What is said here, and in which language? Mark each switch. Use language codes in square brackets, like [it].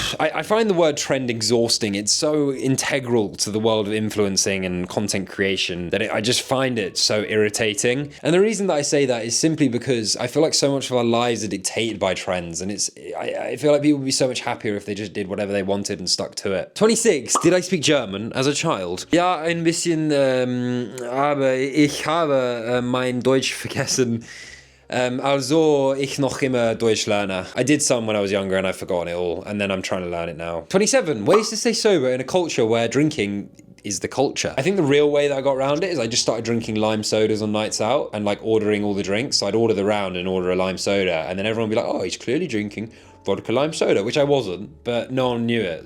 [en] I find the word trend exhausting. It's so integral to the world of influencing and content creation that I just find it so irritating. And the reason that I say that is simply because I feel like so much of our lives are dictated by trends, and I feel like people would be so much happier if they just did whatever they wanted and stuck to it. 26, did I speak German as a child? [de] Ja, ein bisschen, aber ich habe mein Deutsch vergessen. Also, ich noch immer Deutsch lerne. [en] I did some when I was younger and I've forgotten it all, and then I'm trying to learn it now. 27, ways to stay sober in a culture where drinking is the culture. I think the real way that I got around it is I just started drinking lime sodas on nights out and like ordering all the drinks. So I'd order the round and order a lime soda, and then everyone would be like, oh, he's clearly drinking vodka lime soda, which I wasn't, but no one knew it.